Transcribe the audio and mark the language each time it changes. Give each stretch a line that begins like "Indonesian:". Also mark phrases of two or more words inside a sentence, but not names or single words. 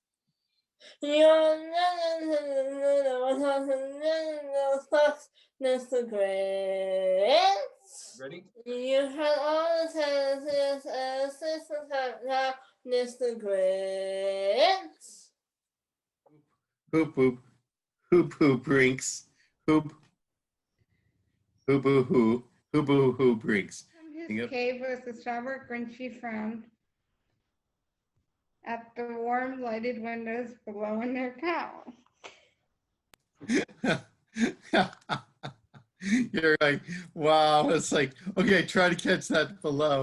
English: Mr. Grinch. Ready? You had all the chances and assistance now, Mr. Grinch. Hoop hoop. Hoop hoop rinks. Hoop. Hoop hoo hoo. Hoop hoo hoo rinks. His cave was the somber, Grinchy frown at the warm, lighted windows below in their town. You're like, wow. It's like, okay, try to catch that below.